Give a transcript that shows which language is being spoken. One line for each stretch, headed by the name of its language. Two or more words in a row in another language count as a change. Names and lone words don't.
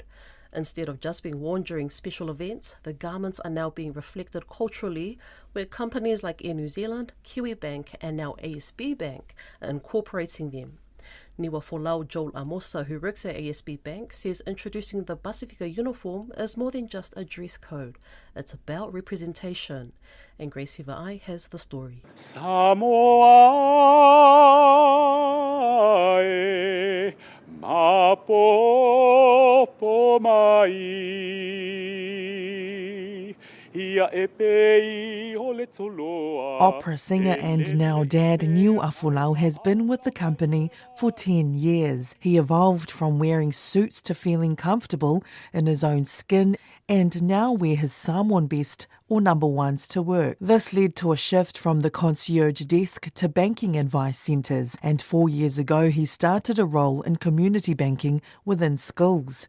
English: Instead of just being worn during special events, the garments are now being reflected culturally, where companies like Air New Zealand, Kiwi Bank and now ASB Bank are incorporating them. Niwa Folau Joel Amosa, who works at ASB Bank, says introducing the Pasifika uniform is more than just a dress code. It's about representation. And Grace Whivaai has the story.
Samoan: Samoa e mapopo mai ia e pei o le toloa.
English: Opera singer and now dad Niwa Folau has been with the company for 10 years. He evolved from wearing suits to feeling comfortable in his own skin and now wear his Samoan best or number ones to work. This led to a shift from the concierge desk to banking advice centres, and 4 years ago he started a role in community banking within schools.